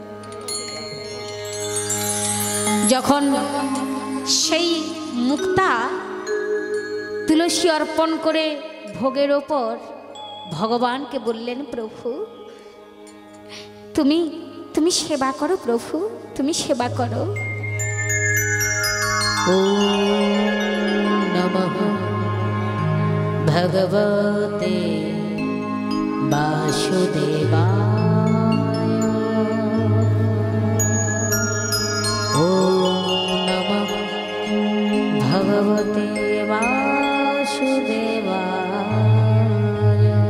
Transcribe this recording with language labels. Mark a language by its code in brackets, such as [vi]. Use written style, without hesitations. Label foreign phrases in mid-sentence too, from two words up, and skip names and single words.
[bn] যখন সেই মুক্তা তুলসী অর্পণ করে ভোগের ওপর ভগবানকে বললেন, প্রভু তুমি তুমি সেবা করো, প্রভু তুমি সেবা করো। [sa] ওম নমঃ ভগবতে বাসুদেবায়। ওম নমঃ ভগবতে বাসুদেবায়।